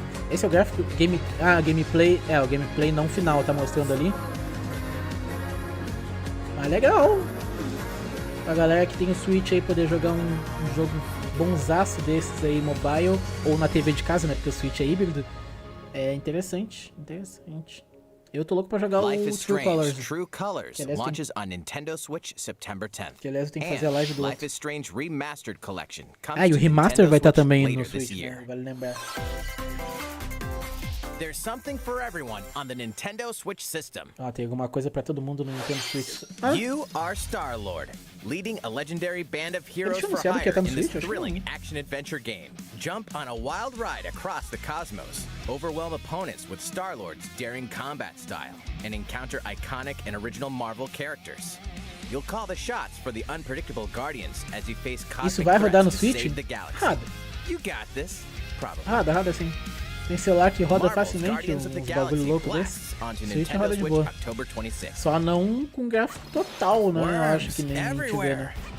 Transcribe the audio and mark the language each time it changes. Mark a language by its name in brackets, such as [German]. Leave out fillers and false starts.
[Portuguese] Esse é o gráfico? Gameplay. O gameplay não final, tá mostrando ali. Ah, legal! Pra galera que tem o Switch aí poder jogar um jogo bonzaço desses aí, mobile, ou na TV de casa, né? Porque o Switch é híbrido. É interessante. Eu tô louco pra jogar [English] Life [Portuguese] o True Colors. [English] True Colors launches on Nintendo Switch September 10th. [Portuguese] Que aliás eu tenho que fazer a live do [English] Life is Strange Remastered Collection. [Portuguese] E o remaster vai estar também no Switch, né? Vale lembrar. [English] There's something for everyone on the Nintendo Switch system. [Portuguese] Tem alguma coisa pra todo mundo no Nintendo Switch. [English] You are Star-Lord, leading a legendary band of heroes for hire in this thrilling action-adventure game. Jump on a wild ride across the cosmos, overwhelm opponents with Star-Lord's daring combat style, and encounter iconic and original Marvel characters. You'll call the shots for the unpredictable Guardians as you face cosmic threats to save the galaxy. You got this, probably. [Portuguese] Roda sim. Tem celular que roda facilmente uns bagulho louco desse. Switch roda de boa. Só não com gráfico total, né? Eu acho que nem a gente vê, né?